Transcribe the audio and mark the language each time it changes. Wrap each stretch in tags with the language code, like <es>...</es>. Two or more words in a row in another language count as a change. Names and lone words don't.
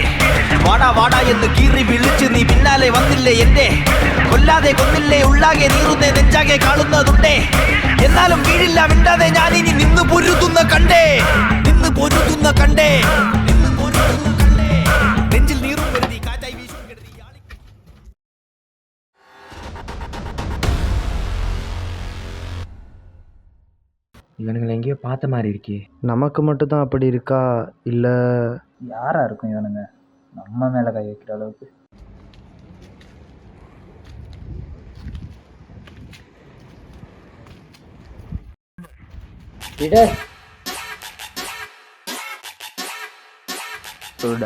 <ml>വാടാ വാടാ എന്ന് കീറി വിളിച്ച് നീ പിന്നാലെ വന്നില്ലേ എന്റെ. കൊല്ലാതെ കൊന്നില്ലേ ഉള്ളാകെ നീറുന്നേ നെഞ്ചാകെ കാണുന്നതുണ്ടേ. എന്നാലും വീഴില്ല മിണ്ടാതെ ഞാനിനി നിന്ന് പൊരുതുന്ന കണ്ടേ. നിന്ന് പൊരുതുന്ന കണ്ടേ. നിന്ന് പൊരുതുന്ന കണ്ടേ. നെഞ്ചിൽ നീറും വരുതി, കാറ്റായി വീശും കെടുതി, യാളി.</ml> <ta>இவனுங்களை எங்கேயோ பார்த்த மாதிரி இருக்கே. நமக்கு மட்டும்தான் அப்படி இருக்கா, இல்லை யாராக இருக்கும் இவனுங்க நம்ம மேலே கை வைக்கிற அளவுக்கு? சொல்லுடா.</ta>